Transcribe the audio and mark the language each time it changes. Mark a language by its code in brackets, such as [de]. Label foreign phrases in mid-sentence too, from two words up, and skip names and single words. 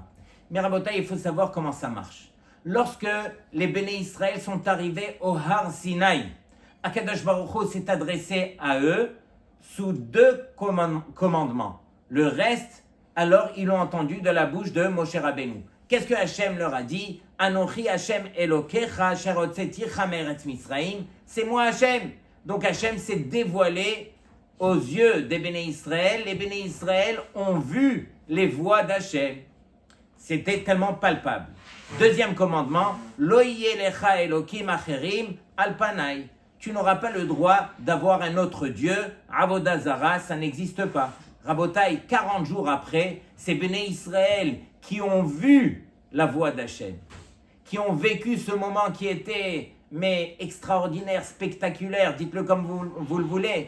[fr] Mais Rabotai, il faut savoir comment ça marche. Lorsque les [he] בני ישראל [fr] sont arrivés au [he] הר סיני, הקדוש ברוך הוא [fr] s'est adressé à eux sous 2 commandements. Le reste, alors ils l'ont entendu de la bouche de Moshe Rabbeinu. Qu'est-ce que Hachem leur a dit? [he] אנכי השם אלוקיך אשר הוצאתיך מארץ מצרים. [fr] C'est moi Hachem. Donc Hachem s'est dévoilé aux yeux des [he] בני ישראל. [fr] Les [he] בני ישראל [fr] ont vu les voies d'Hachem. C'était tellement palpable. Deuxième commandement, [he] לא יהיה לך אלוקים אחרים על פני. [fr] Tu n'auras pas le droit d'avoir un autre Dieu. [he] עבודה זרה, [fr] ça n'existe pas. Rabotai, 40 jours après, c'est [he] בני ישראל [fr] qui ont vu la voix d'Hachem, qui ont vécu ce moment qui était extraordinaire, spectaculaire, dites-le comme vous le voulez.